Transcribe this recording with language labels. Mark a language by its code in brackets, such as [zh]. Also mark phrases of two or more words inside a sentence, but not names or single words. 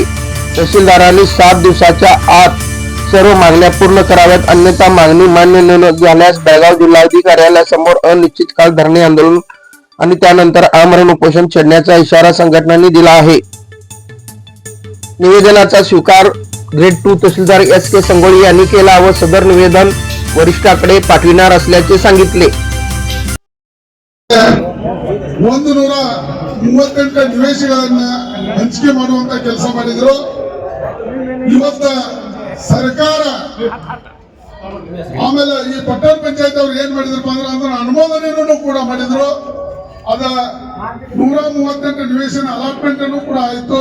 [mr] तहसीलदारांनी 7 दिवसाच्या आत सर्व मागण्या पूर्ण कराव्यात, अन्यथा मागणी मान्य न झाल्यास बेळगाव जिल्हाधिकारी कार्यालयासमोर अनिश्चित काळ धरणे आंदोलन आणि त्यानंतर आमरण उपोषण छेडण्याचा इशारा संघटनांनी दिला आहे। निवेदनाचा स्वीकार ग्रेड 2 तहसीलदार SK संगोळी यांनी केला व सदर निवेदन वरिष्ठाकडे पाठविणार असल्याचे सांगितले। [kn] 138 ನಿವೇಶನಗಳನ್ನ ಹಂಚಿಕೆ ಮಾಡುವಂತ ಕೆಲಸ ಮಾಡಿದ್ರು। ಇವತ್ತು ಸರ್ಕಾರ ಆಮೇಲೆ ಈ ಪಟ್ಟಣ ಪಂಚಾಯತ್ ಅವರು ಏನ್ ಮಾಡಿದ್ರಪ್ಪ ಅಂದ್ರೆ ಅನುಮೋದನೆಯನ್ನು ಕೂಡ ಮಾಡಿದ್ರು। ಅದ 138 ನಿವೇಶನ ಅಲಾಟ್ಮೆಂಟ್ ಅನ್ನು ಕೂಡ ಆಯ್ತು।